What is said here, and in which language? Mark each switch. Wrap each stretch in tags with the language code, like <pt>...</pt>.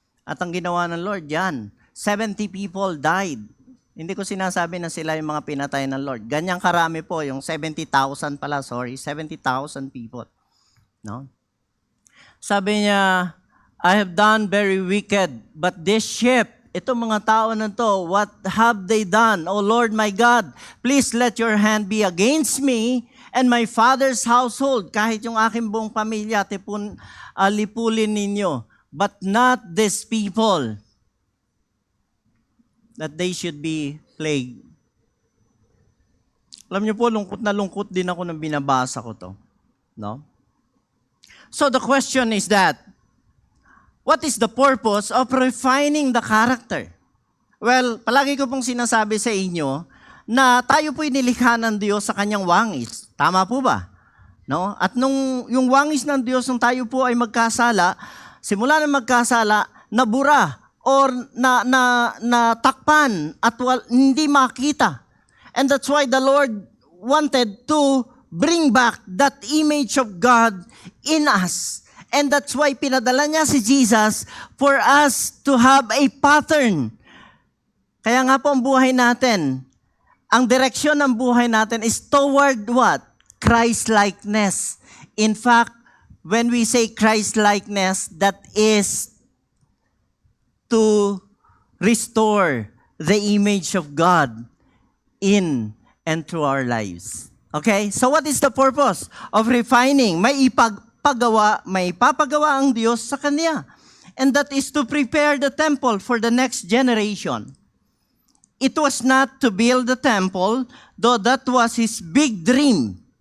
<tl>At ang ginawa ng Lord, yan.</tl> <en>70 people died.</en> <tl>Hindi ko sinasabi na sila yung mga pinatay ng Lord. Ganyang karami po, yung 70,000 pala,</tl> <en>70,000 people.</en> <tl>No? Sabi niya,</tl> <en>I have done very wicked, but this sheep,</en> <tl>itong mga tao na to,</tl> <en>what have they done? O Lord my God, please let your hand be against me and my father's household.</en> <tl>Kahit yung aking buong pamilya, lipulin ninyo.</tl> <en>But not these people, that they should be plagued.</en> <tl>Alam niyo po, lungkot din ako nang binabasa ko to. No?</tl> <en>So the question is that, what is the purpose of refining the character?</en> <tl>Well, palagi ko pong sinasabi sa inyo na tayo po'y nilikha ng Diyos sa kanyang wangis. Tama po ba? No? At yung wangis ng Diyos nung tayo po ay magkasala, simula na magkasala, nabura or natakpan at hindi makita.</tl> <en>And that's why the Lord wanted to bring back that image of God in us. And that's why</en> <tl>pinadala niya si Jesus</tl> <en>for us to have a pattern.</en> <tl>Kaya nga po ang buhay natin, ang direksyon ng buhay natin</tl> <en>is toward what? Christ-likeness. In fact, when we say Christ-likeness, that is to restore the image of God in and through our lives. Okay? So what is the purpose of refining?</en> <tl>May ipapagawa ang Diyos sa Kanya.</tl> <en>And that is to prepare the temple for the next generation. It was not to build the temple, though that was His big dream.</en>